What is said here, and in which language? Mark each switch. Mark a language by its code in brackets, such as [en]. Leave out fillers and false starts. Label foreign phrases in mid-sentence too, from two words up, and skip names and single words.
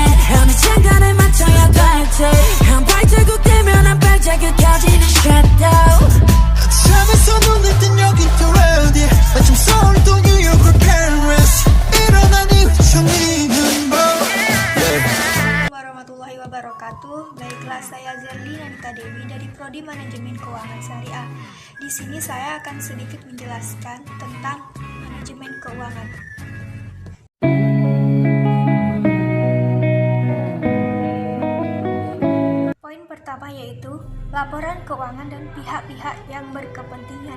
[ko] 어느 장단을 맞춰야 될지 한 발자국 떼면 한 발자국 켜지는 shadow. 잠에서 눈을 뜬 여기 또 어디 마침 서울 또 뉴욕 or Paris 일어나니 정리는 뭐 [ar] ورحمة الله وبركاته. [id] Baiklah, saya Zerli Nanita Dewi dari Prodi Manajemen Keuangan Syariah. Di sini saya akan sedikit menjelaskan tentang manajemen keuangan. Poin pertama yaitu laporan keuangan dan pihak-pihak yang berkepentingan.